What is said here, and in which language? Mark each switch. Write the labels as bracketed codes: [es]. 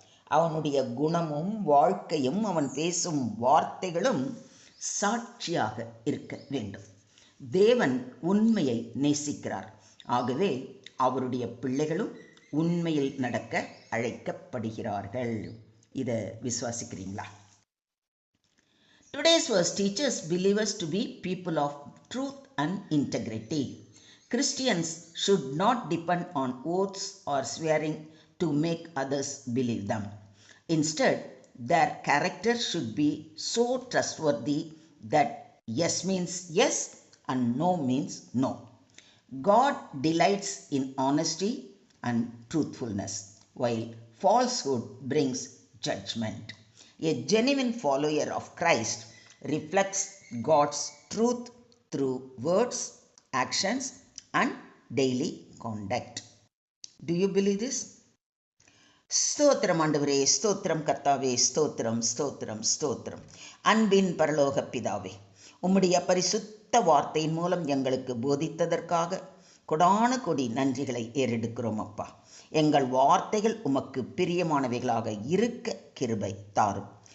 [ta] அவனுடைய குணமும் வாழ்க்கையும் அவன் பேசும் வார்த்தைகளும் சாட்சியாக இருக்க வேண்டும். தேவன் உண்மையை நேசிக்கிறார். ஆகவே அவருடைய பிள்ளைகளும் உண்மையில் நடக்க அழைக்கப்படுகிறார்கள். இதை விசுவாசிக்கிறீங்களா? [en] Today's verse teaches believers to be people of truth and integrity. Christians should not depend on oaths or swearing to make others believe them. Instead, their character should be so trustworthy that yes means yes and no means no. God delights in honesty and truthfulness, while falsehood brings judgment. A genuine follower of Christ reflects God's truth through words, actions, and daily conduct. Do you believe this? [ta] ஸ்தோத்திரம் ஆண்டவரே, ஸ்தோத்திரம் கர்த்தாவே, ஸ்தோத்திரம் ஸ்தோத்திரம் ஸ்தோத்திரம். அன்பின் பரலோக பிதாவே, உம்முடைய பரிசுத்த வார்த்தையின் மூலம் எங்களுக்கு போதித்ததற்காக கொடான கொடி நன்றிகளை ஏறெடுக்கிறோம் அப்பா. எங்கள் வார்த்தைகள் உமக்கு பிரியமானவைகளாக இருக்க கிருபை தாரும்.